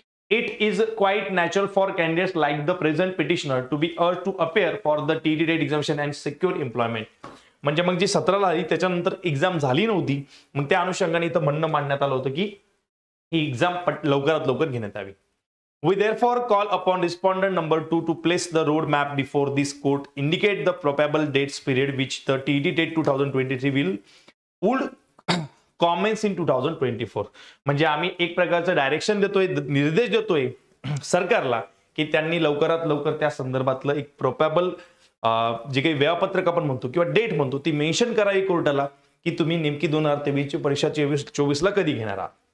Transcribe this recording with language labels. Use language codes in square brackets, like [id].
[en] It is quite natural for candidates like the present petitioner to be urge to appear for the TT TET examination and secure employment. [mr] म्हणजे मग जी 17ला आली त्याच्यानंतर exam झाली नव्हती, मग त्या अनुषंगाने इथं म्हणणं मांडण्यात आलं होतं की ही एक्झाम लवकरात लवकर घेण्यात यावी. [en] We therefore call upon respondent number 2 to place the road map before this court, indicate the probable dates period which the TET TET 2023 would commence in 2024. [mr] म्हणजे आम्ही एक प्रकारचं डायरेक्शन देतोय, निर्देश देतोय सरकारला की त्यांनी लवकरात लवकर त्या संदर्भातलं एक प्रोबॅबल जे काही वेळापत्रक आपण म्हणतो किंवा डेट म्हणतो ती मेन्शन करावी कोर्टाला की तुम्ही नेमकी 2023 ची परीक्षा 24ला कधी घेणार आहात.